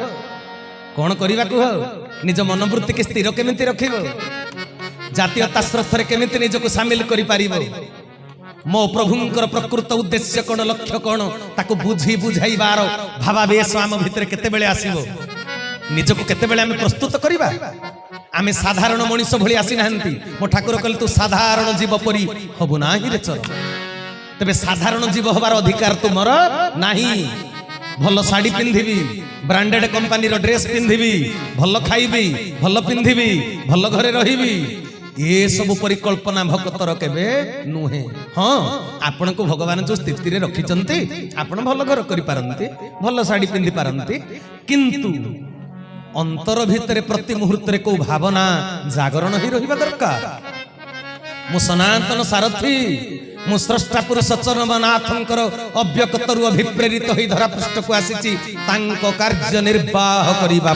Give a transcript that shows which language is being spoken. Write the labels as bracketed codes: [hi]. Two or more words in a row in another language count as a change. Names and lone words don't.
[or] ହୋ ନିଜ ମନୋବୃତ୍ତି କୁ ସ୍ଥିର କେମିତି ରଖିବ ଜାତୀୟତା ଶ୍ରଦ୍ଧା ରେ କେମିତି ନିଜକୁ ସାମିଲ କରି ପାରିବ ମୋ ପ୍ରଭୁଙ୍କର ପ୍ରକୃତ ଉଦ୍ଦେଶ୍ୟ କଣ ଲକ୍ଷ୍ୟ କଣ ତାକୁ ବୁଝି ବୁଝାଇବାର ଭାବାବେଶ ଆମ ଭିତର କେତେ ବେଳେ ଆସିବ ନିଜକୁ କେତେ ବେଳେ ଆମେ ପ୍ରସ୍ତୁତ କରିବା ଆମେ ସାଧାରଣ ମନୁଷ୍ୟ ଭଳି ଆସି ନାହାନ୍ତି ମୋ ଠାକୁର କହିଲେ ତୁ ସାଧାରଣ ଜୀବ ପରି ହବୁ ନାହିଁ ରେ ଚର ତେବେ ସାଧାରଣ ଜୀବ ହବାର ଅଧିକାର ତୁମର ନାହିଁ ଭଲ ଶାଢ଼ୀ ପିନ୍ଧିବି [en] branded company [or] ର ଡ୍ରେସ ପିନ୍ଧିବି ଭଲ ଖାଇବି ଭଲ ପିନ୍ଧିବି ଭଲ खाइबी भल पिंधिबी भल ଘରେ ରହିବି ଏ ସବୁ ପରିକଳ୍ପନା ଭକ୍ତର କେବେ ନୁହେଁ ହଁ ଆପଣ କୁ ଭଗବାନ ଯୋ ସ୍ଥିତି ରେ ରଖିଛନ୍ତି ଆପଣ ଭଲ ଘର କରି ପାରନ୍ତି ଭଲ ଶାଢ଼ୀ ପିନ୍ଧି ପାରନ୍ତି କିନ୍ତୁ ଅନ୍ତର ଭିତର ପ୍ରତି ମୁହୂର୍ତ୍ତ ରେ କୁ ଭାବନା ଜାଗରଣ ହିଁ ରହିବା ଦରକାର ମୁ ସନାତନ ସାରଥି ମୁ ସ୍ରଷ୍ଟା ପୁରୁଷ ଚରମନାଥଙ୍କର ଅବ୍ୟକ୍ତରୁ ଅଭିପ୍ରେରିତ ହୋଇ ଧରା ପୃଷ୍ଠ କୁ ଆସିଛି ତାଙ୍କୁ କାର୍ଯ୍ୟ ନିର୍ବାହ କରିବା